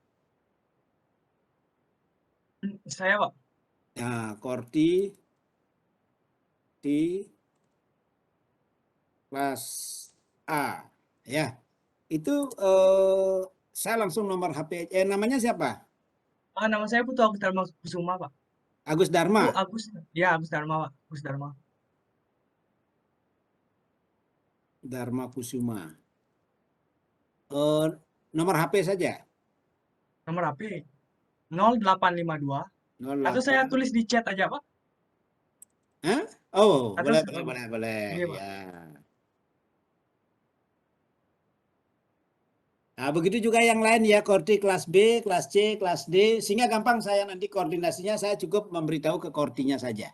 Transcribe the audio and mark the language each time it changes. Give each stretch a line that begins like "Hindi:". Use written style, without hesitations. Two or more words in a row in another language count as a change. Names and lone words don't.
Indonesian: Saya, Pak. Nah, korti di kelas A, ya. Itu saya langsung nomor HP. Namanya siapa? Nama saya Putu Agus Dharma Kusuma, Pak. Agus Dharma. Agus Dharma, Pak. Agus Dharma. Dharma Kusuma. Nomor HP saja. Nomor HP 0852. 08. Atau saya tulis di chat aja, Pak. Hah? Oh, Atau boleh. Iya, Pak. Ya. Nah, begitu juga yang lain ya, korti kelas B, kelas C, kelas D, sehingga gampang saya nanti koordinasinya, saya cukup memberitahu ke kortinya saja.